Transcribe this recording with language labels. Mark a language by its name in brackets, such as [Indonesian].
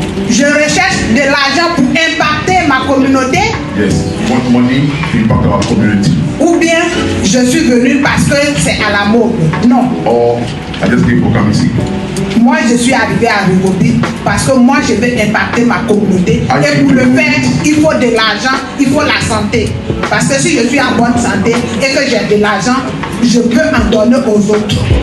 [French] Je recherche de l'argent pour impacter ma communauté. [English] Yes, money impact our community. [French] Ou bien je suis venu parce que c'est à la mode. Non. [English] Or, I just came for coming ici. [French] Moi, je suis arrivé à Rivobit parce que moi, je veux impacter ma communauté. Et pour le faire, il faut de l'argent, il faut la santé. Parce que si je suis en bonne santé et que j'ai de l'argent, je peux en donner aux autres.